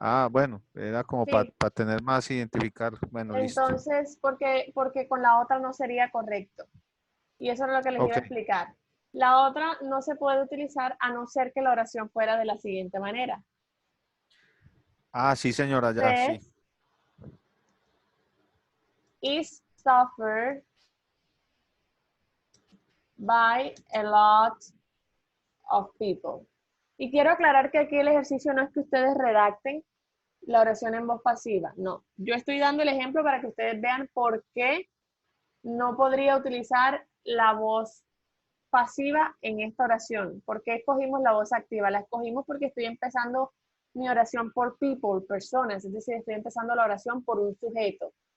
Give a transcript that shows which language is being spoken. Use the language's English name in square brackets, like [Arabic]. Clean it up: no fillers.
[Spanish] bueno, era como Sí. para tener más identificar. Bueno, listo. Entonces, porque con la otra no sería correcto. Y eso es lo que les iba a Ok. explicar. La otra no se puede utilizar a no ser que la oración fuera de la siguiente manera. Sí, señora, ya, sí. [English] Stress is suffered by a lot of people. [Spanish] Y quiero aclarar que aquí el ejercicio no es que ustedes redacten la oración en voz pasiva. No, yo estoy dando el ejemplo para que ustedes vean por qué no podría utilizar la voz pasiva en esta oración. ¿Por qué escogimos la voz activa? La escogimos porque estoy empezando mi oración por people, personas, es decir, estoy empezando la oración por un sujeto.